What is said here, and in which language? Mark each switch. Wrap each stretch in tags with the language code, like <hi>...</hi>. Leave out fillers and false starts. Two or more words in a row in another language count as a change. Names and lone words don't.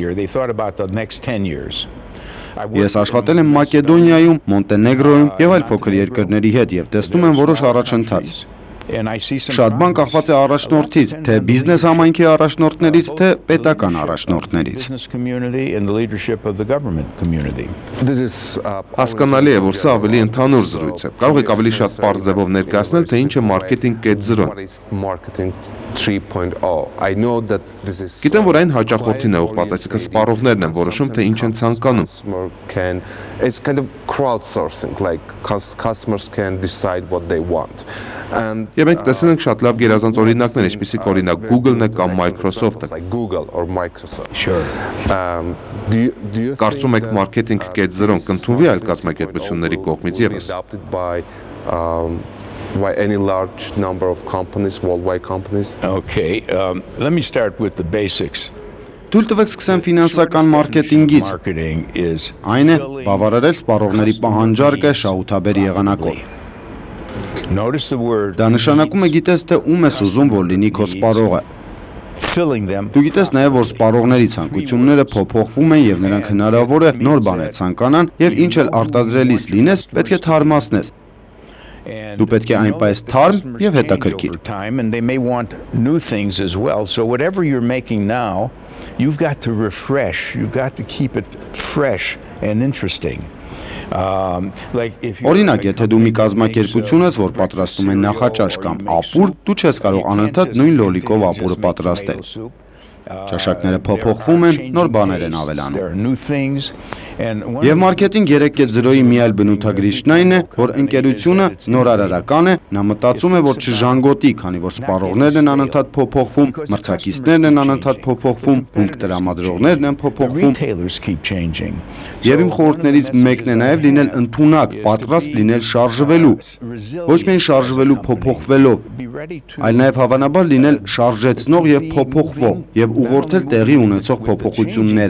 <hy>Ես աշխատել եմ Մակեդոնիայում, Մոնտենեգրոյում եւ այլ փոքր երկրների հետ եւ տեսնում եմ որոշ առաջընթաց։ Շատ բան կախված է առաջնորդից, թե բիզնես համայնքի առաջնորդներից, թե պետական առաջնորդներից։ Հասկանալի է, որ սա ավելի ընդհանուր զրույց է։ Կարող եք ավելի շատ պարզ ձևով ներկայացնել, թե ինչ է մարքեթինգ 2.0-ն։ 3.0.</hy> <en>I know that this is</en> <hy>Գիտեմ, որ այն հաճախորդին է ուղղված, այսինքն սպառողներն են որոշում, թե ինչ են ցանկանում։</hy> <en>It's kind of crowdsourcing, like customers can decide what they want.</en> <hy>Եվ մենք տեսել ենք շատ լավ գերազանց օրինակներ, ինչպիսիք օրինակ Google-ն է կամ Microsoft-ը։</hy> <en>Like Google or Microsoft. Sure.</en> <hy>Կարծում եք մարքեթինգ 2.0-ն կընդունվի այլ կազմակերպությունների կողմից ևս։</hy> <en>By any large number of companies, worldwide companies. Okay, let me start with the basics.</en> <hy>Թույլ տվեք սկսեմ ֆինանսական մարքեթինգից։</hy> <en>Marketing is</en> <hy>Այն է բավարարել սպառողների պահանջարկը շահութաբեր եղանակով։</hy> <en>notice the word</en> <hy>Դա նշանակում է գիտես թե ում ես ուզում որ լինի քո սպառողը։</hy> <en>filling them.</en> <hy>Դու գիտես նաև որ սպառողների ցանկությունները փոփոխվում են եւ նրանք հնարավոր է նոր բաներ ցանկանան եւ ինչ էլ արտադրելիս լինես պետք է թարմացնես։ Դու պետք է այնպես թարմ եւ հետաքրքիր։</hy> <en>And they may want new things as well. So whatever you're making now, you've got to refresh. You've got to keep it fresh and interesting.</en> <hy>Օրինակ, եթե դու մի կազմակերպություն ես, որ պատրաստում է նախաճաշ կամ ապուր, դու չես կարող անընդհատ նույն լոլիկով ապուրը պատրաստել։ Ճաշակները փոփոխվում են, նոր բաներ են ավելանում։ Եվ մարքեթինգ 3.0-ի մի այլ բնութագրիչն այն է, որ ընկերությունը նորարարական է, նա մտածում է, որ չժանգոտի, քանի որ սպառողներն են անընդհատ փոփոխվում, մրցակիցներն են անընդհատ փոփոխվում, հումք տրամադրողներն են փոփոխվում։ Եվ իմ խորհուրդներից մեկն է նաև լինել ընդունակ, պատրաստ լինել շարժվելու, ոչ միայն շարժվելու փոփոխվելով, այլ նաև հավանաբար լինել շարժեցնող եւ փոփոխվող եւ ուղղորդել տեղի ունեցող փոփոխությունները։</hy>